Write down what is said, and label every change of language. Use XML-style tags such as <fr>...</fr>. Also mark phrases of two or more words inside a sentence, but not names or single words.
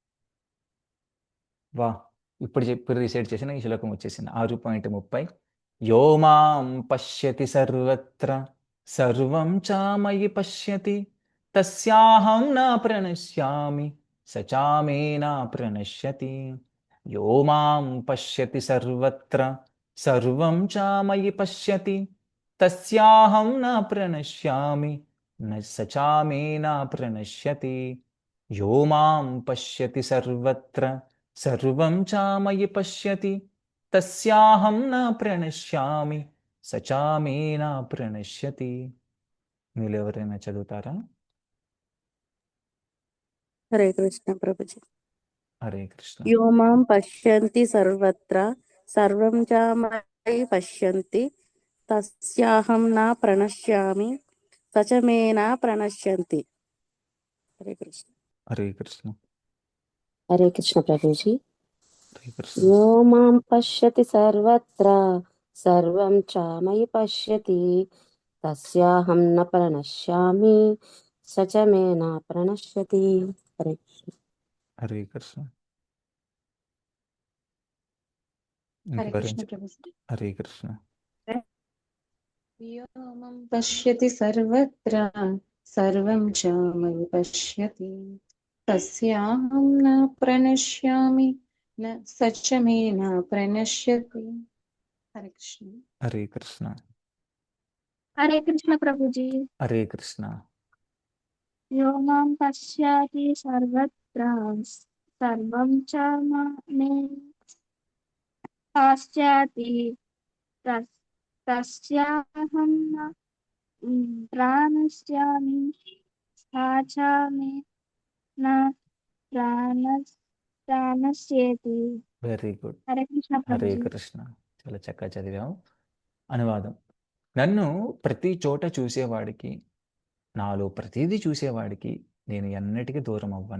<te>వా, ఇప్పుడు రీసెట్ చేసిన ఈ శ్లోకం వచ్చేసింది. 6.30.</te> <sa>యో మాం పశ్యతి సర్వత్ర సర్వం చామయి పశ్యతి తస్యాహం నా ప్రణశ్యామి సచామే నా ప్రణశ్యతి. యో మాం పశ్యతి సర్వత్ర సర్వం చామయి పశ్యతి తస్యాహం నా ప్రణశ్యామి సచామే నా ప్రణశ్యతి. యో మాం పశ్యతి సర్వత్ర సర్వం చామయి పశ్యతి తస్యాహం నా ప్రణశ్యామి సచామే నా ప్రణశ్యతి.</sa> <te>మీరు ఎవరైనా చదువుతారా? హరే కృష్ణ ప్రభుజీ. హరే కృష్ణ.</te> <sa>యో మాం పశ్యంతి సర్వత్ర సర్వం చ మయి పశ్యంతి తస్యాహం నా ప్రణశ్యామి సచ మే నా ప్రణశ్యంతి.</sa> <te>హరే కృష్ణ. హరే కృష్ణ. హరే కృష్ణ ప్రభుజీ. హరే కృష్ణ.</te> <sa>యో మాం పశ్యతి సర్వత్ర సర్వం చ మయి పశ్యతి తస్యాహం న ప్రణశ్యామి సచ మే నా ప్రణశ్యతి.</sa> <te>హరే కృష్ణ. హరే కృష్ణ. హరే కృష్ణ ఇంకెవరైనా ప్రభుజీ. హరే కృష్ణ.</te> <sa>వ్యోమం పశ్యతి సర్వత్ర సర్వం చ మయి పశ్యతి తస్యాహం న ప్రణశ్యామి న సచ మే న ప్రణశ్యతి.</sa> <te>హరే కృష్ణ. హరే కృష్ణ. హరే కృష్ణ ప్రభుజీ. హరే కృష్ణ.</te> <sa>యో మాం పశ్యతి సర్వత్ర సర్వం చ మే పశ్యతి తస్యాహం న ప్రణశ్యామి సచ మే న ప్రణశ్యతి.</sa> <en>very good.</en> <te>హరే కృష్ణ హరే ప్రభుజీ. కృష్ణ. చాలా చక్కగా చదివాం. అనువాదం. నన్ను ప్రతి చోట చూసేవాడికి, నాలో ప్రతిదీ చూసేవాడికి నేను ఎన్నటికీ దూరం అవ్వను.</te>